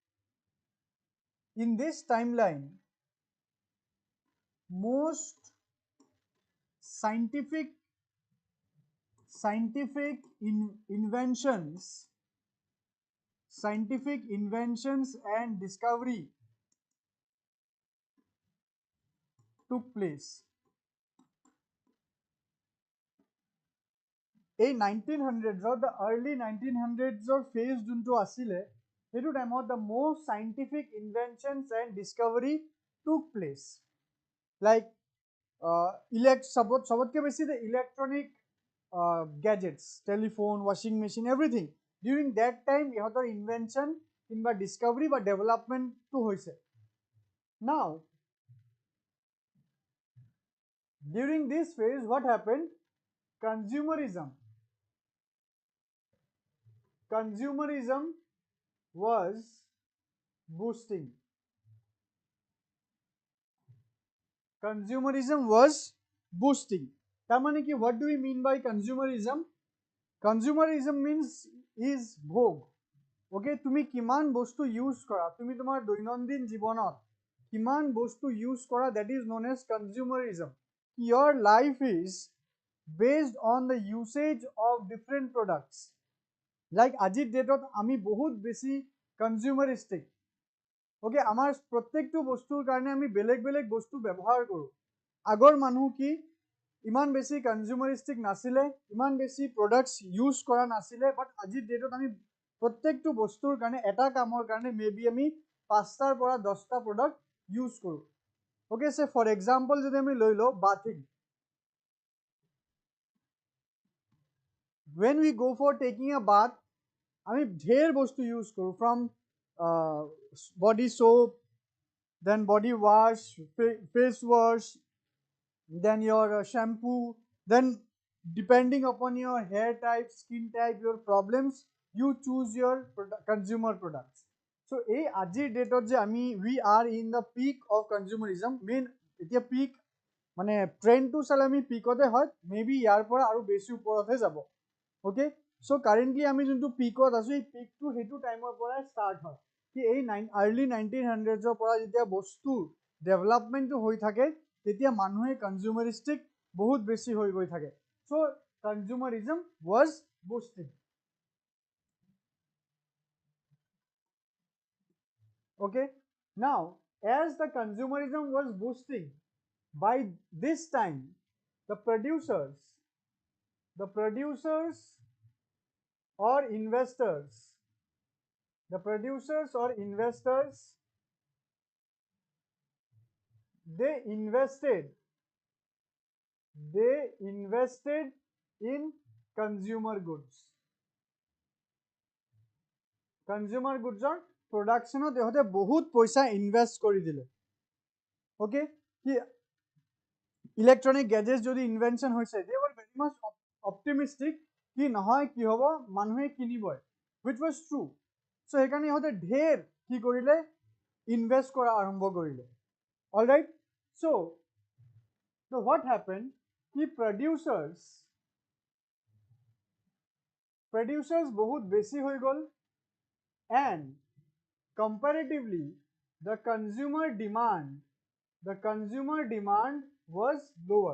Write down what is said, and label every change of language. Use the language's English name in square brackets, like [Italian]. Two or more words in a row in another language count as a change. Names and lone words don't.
[English] In this timeline, most scientific inventions and discovery took place. এই 1900s the early 1900s phase [Assamese] যোনটো আছিলে সেইটো টাইমত [English] the most scientific inventions and discovery took place. Like [Assamese] সবতকে বেছি [English] the electronic gadgets, telephone, washing machine, everything. During that time [Assamese] ইহঁতৰ invention কিংবা discovery বা development টো হৈছে. [English] Now during this phase what happened? Consumerism consumerism was boosting. Consumerism was boosting. Tamane ki, what do we mean by consumerism? Consumerism means is bhog. [Assamese] Okay, তুমি কিমান বস্তু ইউজ কৰা, তুমি তোমাৰ দৈনন্দিন জীৱনত কিমান বস্তু ইউজ কৰা, [English] that is known as consumerism. Your life is based on the usage of different products. [Assamese] Like আজিৰ ডেটত আমি বহুত বেছি কনজিউমাৰিষ্টিক. ওকে, আমাৰ প্ৰত্যেকটো বস্তুৰ কাৰণে আমি বেলেগ বেলেগ বস্তু ব্যৱহাৰ কৰোঁ. আগৰ মানুহ কি ইমান বেছি কনজিউমাৰিষ্টিক নাছিলে, ইমান বেছি প্ৰডাক্টছ ইউজ কৰা নাছিলে, বাট আজিৰ ডেটত আমি প্ৰত্যেকটো বস্তুৰ কাৰণে এটা কামৰ কাৰণে মেবি আমি 5টাৰ পৰা 10টা প্ৰডাক্ট ইউজ কৰোঁ. ওকে, [English] say for example [Assamese] যদি আমি লৈ লওঁ বাথিং. [English] when we go for taking a bath, [Assamese] আমি ঢেৰ বস্তু ইউজ কৰোঁ, [English] from body soap, then body wash, face wash, then your shampoo, then depending upon your hair type, skin type, your problems, you choose your consumer products. So [Assamese] এই আজিৰ ডেটত যে আমি [English] we are in the peak of consumerism. [Assamese] মেইন এতিয়া পিক মানে ট্ৰেণ্ডটো চালে আমি পিকতে হয়, মেবি ইয়াৰ পৰা আৰু বেছি ওপৰতহে যাব. ওকে, সো কাৰেণ্টলি আমি যোনটো পিকত আছো, এই পিকটো সেইটো টাইমৰ পৰাই ষ্টাৰ্ট হয় কি এই আৰ্লি 1900s পৰা যেতিয়া বস্তু ডেভেলপমেণ্টটো হৈ থাকে, তেতিয়া মানুহে কনজিউমাৰিষ্টিক বহুত বেছি হৈ গৈ থাকে. [English] So consumerism was boosting. Okay, now as the consumerism was boosting, by this time the producers or investors they invested in consumer goods. Consumer goods or production [Assamese] তেহতে বহুত পইচা ইনভেস্ট কৰি দিলে. ওকে, কি [English] electronic gadgets [Assamese] যদি ইনভেনশন হৈছে, [English] they were very much optimistic [Assamese] কি নহয় কি হ'ব, মানুহে কিনিবই, [English] which was true. [Assamese] so সেইকাৰণে ইহঁতে ঢেৰ কি কৰিলে, ইনভেস্ট কৰা আৰম্ভ কৰিলে. [English] all right, so what happened [Assamese] কি producers বহুত বেছি হৈ গ'ল, [English] and comparatively the consumer demand was lower.